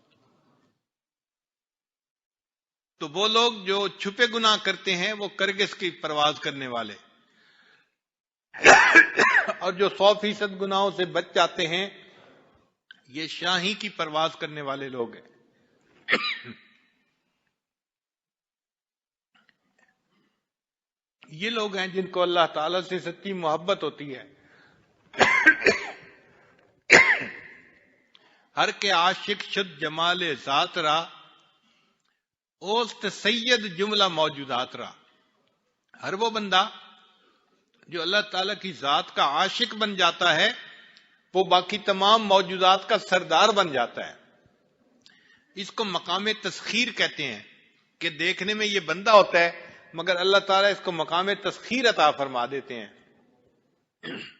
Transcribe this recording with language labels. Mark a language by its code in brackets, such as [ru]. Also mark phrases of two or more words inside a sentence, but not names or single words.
[ur] تو وہ لوگ جو چھپے گناہ کرتے ہیں وہ کرگس کی پرواز کرنے والے، اور جو 100% گناہوں سے بچ جاتے ہیں یہ شاہی کی پرواز کرنے والے لوگ ہیں۔ یہ لوگ ہیں جن کو اللہ تعالی سے سچی محبت ہوتی ہے۔ [fa] ہر کے عاشق شد جمال ذات را، اوست سید جملہ موجودات را۔ [ur] ہر وہ بندہ جو اللہ تعالیٰ کی ذات کا عاشق بن جاتا ہے وہ باقی تمام موجودات کا سردار بن جاتا ہے۔ اس کو مقام تسخیر کہتے ہیں کہ دیکھنے میں یہ بندہ ہوتا ہے مگر اللہ تعالیٰ اس کو مقام تسخیر عطا فرما دیتے ہیں۔